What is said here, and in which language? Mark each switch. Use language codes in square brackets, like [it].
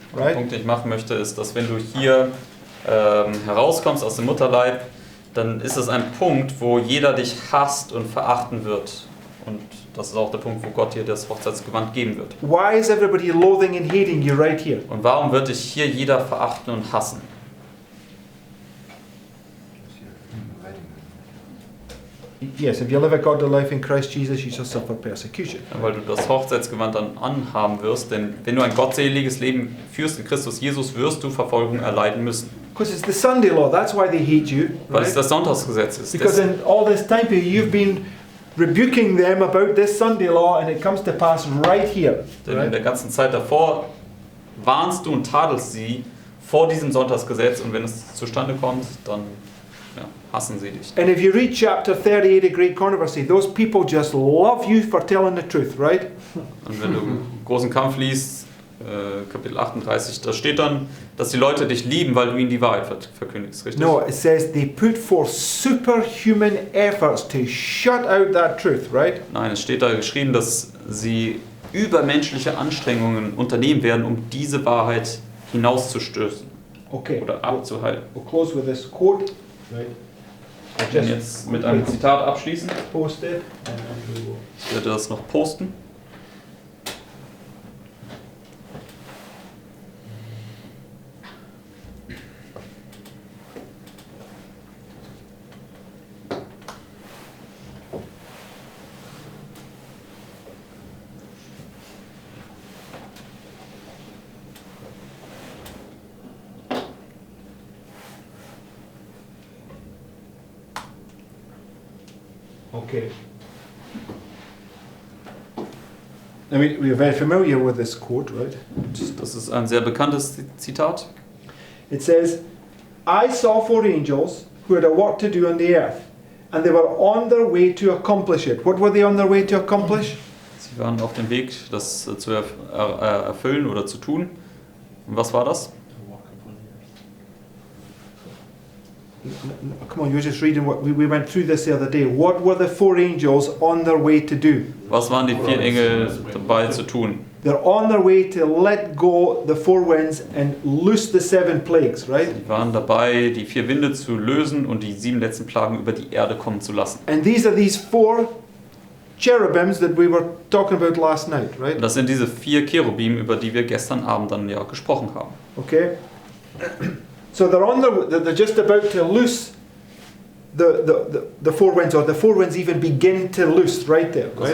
[de] Der [en] right? [de] Punkt, den ich machen möchte, ist, dass wenn du hier herauskommst aus dem Mutterleib, dann ist es ein Punkt, wo jeder dich hasst und verachten wird. Und das ist auch der Punkt, wo Gott dir das Hochzeitsgewand geben wird. [en] Why is everybody loathing and hating you right here? [de] Und warum wird dich hier jeder verachten und hassen? [en] Yes, if you live a godly life in Christ Jesus, you shall suffer persecution. [de] Ja, weil du das Hochzeitsgewand dann anhaben wirst, denn wenn du ein gottseliges Leben führst in Christus Jesus, wirst du Verfolgung erleiden müssen. [en] Because it's the Sunday law, that's why they hate you, [de] Weil es [en] right? [de] das Sonntagsgesetz ist. [en] Because in all this time period you've been rebuking them about this Sunday law, and it comes to pass right here. [de] Denn in [en] Right? [de] der ganzen Zeit davor warnst du und tadelst sie vor diesem Sonntagsgesetz und wenn es zustande kommt, dann ja, hassen sie dich. [en] And if you read chapter 38 of Great Controversy, those people just love you for telling the truth, right? [de] Und wenn du großen Kampf liest, Kapitel 38, da steht dann, dass die Leute dich lieben, weil du ihnen die Wahrheit verkündigst, richtig? [en] No, it says they put forth superhuman efforts to shut out that truth, right? [de] Nein, es steht da geschrieben, dass sie übermenschliche Anstrengungen unternehmen werden, um diese Wahrheit hinauszustößen [en] Okay. [de] oder abzuhalten. [en] We'll close with this quote, right? [de] Ich werde jetzt mit einem Zitat abschließen. [en] Post it, and then we will. [de] Ich werde das noch posten. [en] Okay. I mean, we're very familiar with this quote, right? [de] Das ist ein sehr bekanntes Zitat. [en] It says, I saw 4 angels who had a work to do on the earth, and they were on their way to accomplish it. What were they on their way to accomplish? [de] Sie waren auf dem Weg, das zu erfüllen oder zu tun. Und was war das? [en] Come on, you were just reading what we went through this the other day. What were the 4 angels on their way to do? [de] Was waren die 4 Engel dabei zu tun? [en] They're on their way to let go the 4 winds and loose the 7 plagues, right? [de] Sie waren dabei, die 4 Winde zu lösen und die 7 letzten Plagen über die Erde kommen zu lassen. [en] And these are these 4 cherubims that we were talking about last night, right? [de] Und das sind diese 4 Cherubim, über die wir gestern Abend dann ja gesprochen haben. [en] Okay? So they're just about to loose the 4 winds, or the 4 winds even begin to loose right there, right?